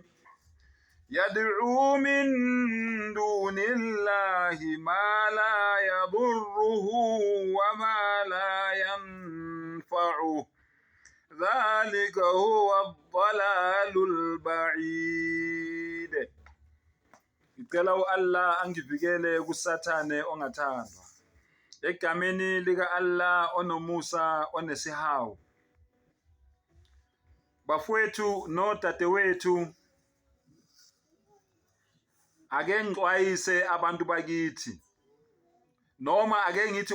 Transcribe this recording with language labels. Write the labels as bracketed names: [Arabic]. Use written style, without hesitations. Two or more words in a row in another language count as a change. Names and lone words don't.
[Arabic] يدعو من دون الله ما لا يضره وما لا ينفعه ذلك هو الضلال البعيد. [Zulu] Ngicela Allah angivikele kusathane ongathandwa. Egameni lika Allah onomusa onesihawu. Bafowethu nodadewethu, ake ngixwayise abantu bakithi, noma ake ngithi